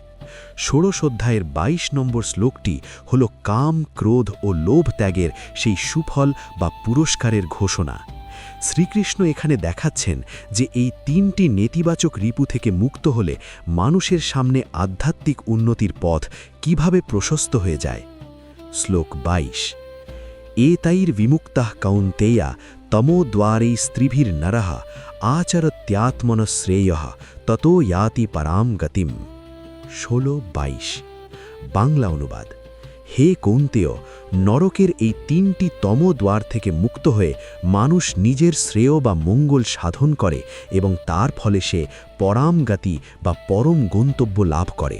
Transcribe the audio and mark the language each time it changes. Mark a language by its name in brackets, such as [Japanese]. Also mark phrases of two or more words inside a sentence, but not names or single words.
[Bangla] ষোড়শ অধ্যায়ের ২২ নম্বর শ্লোকটি হল কাম, ক্রোধ ও লোভ ত্যাগের সেই সুফল বা পুরস্কারের ঘোষণা। শ্রীকৃষ্ণ এখানে দেখাচ্ছেন যে এই ৩টি নেতিবাচক রিপু থেকে মুক্ত হলে মানুষের সামনে আধ্যাত্মিক উন্নতির পথ কিভাবে প্রশস্ত হয়ে যায়। শ্লোক ২২। [Sanskrit] এতৈর বিমুক্তঃ কৌন্তেয়া তমোদ্বারৈ স্ত্রীভির নরঃ আচরত্যাত্মন শ্রেয়ঃ ততো ইয়াতি পরাম গতিম। [Bangla] ১৬-২২। বাংলা অনুবাদ, হে কৌন্তেয়, নরকের এই ৩টি তমোদ্বার থেকে মুক্ত হয়ে মানুষ নিজের শ্রেয় বা মঙ্গল সাধন করে এবং তার ফলে সে পরামগতি বা পরম গন্তব্য লাভ করে।